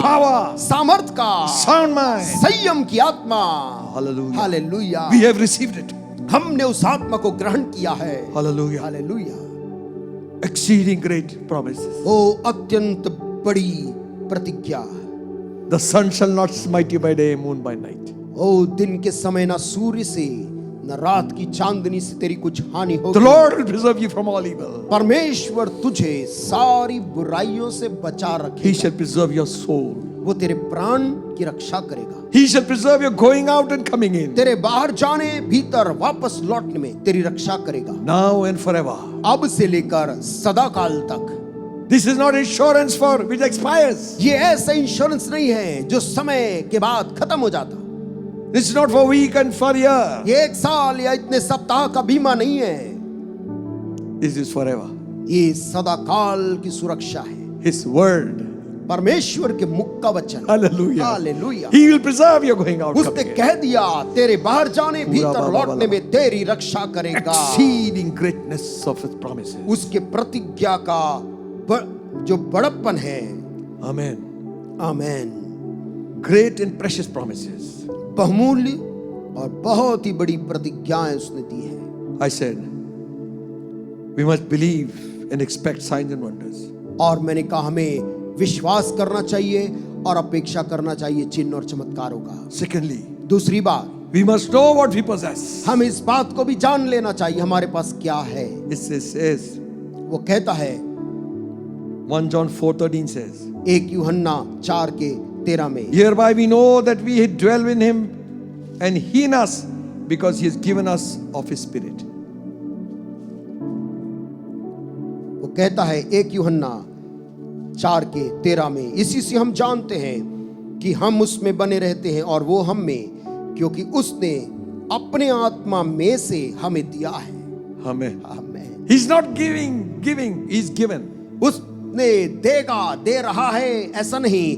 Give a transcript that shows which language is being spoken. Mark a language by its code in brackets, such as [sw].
[en] power, [hi] सामर्थ का, [en] sound mind. [hi] संयम की आत्मा। [en] Hallelujah. [hi] Hallelujah. [en] We have received it. [hi] हमने उस आत्मा को ग्रहण किया है। [en] Hallelujah. [hi] Hallelujah. [en] Exceeding great promises. [hi] वो अत्यंत बड़ी प्रतिज्ञा। [en] The sun shall not smite you by day, moon by night. [hi] ओ दिन के समय ना सूर्य से न रात की चांदनी से तेरी कुछ हानि [en] The [hi] होगी। [en] Lord will preserve you from all evil. [hi] परमेश्वर तुझे सारी बुराइयों से बचा [en] He [hi] रखे। [en] shall preserve your soul. [hi] वो तेरे प्राण की रक्षा करेगा। [en] He shall preserve your going out and coming in, [hi] तेरे बाहर जाने, भीतर वापस लौटने में तेरी रक्षा करेगा, [en] now and forever. [hi] अब से लेकर सदा काल तक। [en] This is not insurance for which expires. [hi] ये ऐसा इंश्योरेंस नहीं है जो समय के बाद खत्म हो जाता। [en] This is not for week and for year. [hi] ये 1 साल या इतने सप्ताह का बीमा नहीं है। [en] This is forever. [hi] ये सदा काल की सुरक्षा है। [en] His word. [hi] परमेश्वर के मुख का वचन। [en] Hallelujah. [hi] Hallelujah. [en] He will preserve your going out. [hi] उसने [en] coming in. [hi] कह दिया तेरे बाहर जाने, भीतर बाबा लौटने में तेरी रक्षा करेगा। [en] Exceeding greatness of his promises. [hi] उसके प्रतिज्ञा का जो बड़प्पन है। [en] Amen. [hi] Amen. [en] Great and precious promises. [hi] बहुमूल्य और बहुत ही बड़ी प्रतिज्ञाएं उसने दी है। [en] I said, we must believe and expect signs and wonders. [hi] और मैंने कहा हमें विश्वास करना चाहिए और अपेक्षा करना चाहिए चिन्ह और चमत्कारों का। [en] Secondly, [hi] दूसरी बात, [en] we must know what we possess. [hi] हम इस बात को भी जान लेना चाहिए हमारे पास क्या है। [en] It says, [hi] वो कहता है, [en] 1 John 4:13 says, [hi] 1 यूहन्ना 4:13 में, [en] hereby we know that we dwell in him and he in us because he has given us of his spirit. [hi] वो कहता है 1 यूहन्ना 4:13 में, इसी से हम जानते हैं कि हम उसमें बने रहते हैं और वो हम में, क्योंकि उसने अपने आत्मा में से हमें दिया है। [en] Amen. [hi] आमीन। [en] He's not giving, he's given. [hi] उसने देगा, दे रहा है ऐसा नहीं,